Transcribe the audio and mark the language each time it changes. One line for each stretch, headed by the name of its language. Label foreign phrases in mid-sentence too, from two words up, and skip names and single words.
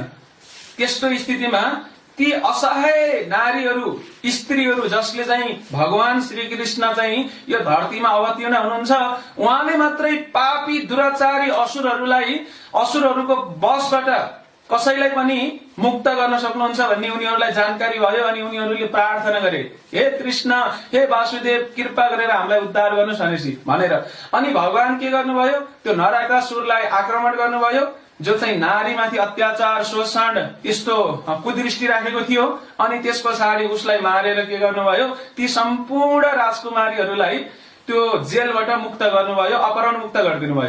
Nepali: त्यस्तो स्थितिमा ती असहाय नारीहरू, स्त्रीहरू जसले चाहिँ भगवान श्री कृष्ण चाहिँ यो धरतीमा अवतीर्ण हुनुहुन्छ, उहाँले मात्रै पापी दुराचारी असुरहरूको बसबाट कसैलाई पनि मुक्त गर्न सक्नुहुन्छ भन्ने उनीहरूलाई जानकारी भयो। अनि उनीहरूले प्रार्थना गरे, हे कृष्ण, हे वासुदेव, कृपा गरेर हामीलाई उद्धार गर्नुहोस् भनेर। अनि भगवान के गर्नुभयो? त्यो नरकासुरलाई आक्रमण गर्नुभयो, जो चाहिँ नारीमाथि अत्याचार, शोषण, त्यस्तो कुदृष्टि राखेको थियो। अनि त्यस पछाडि उसलाई मारेर के गर्नुभयो? ती सम्पूर्ण राजकुमारीहरूलाई त्यो जेलबाट मुक्त गर्नुभयो, अपहरण मुक्त गरिदिनु भयो।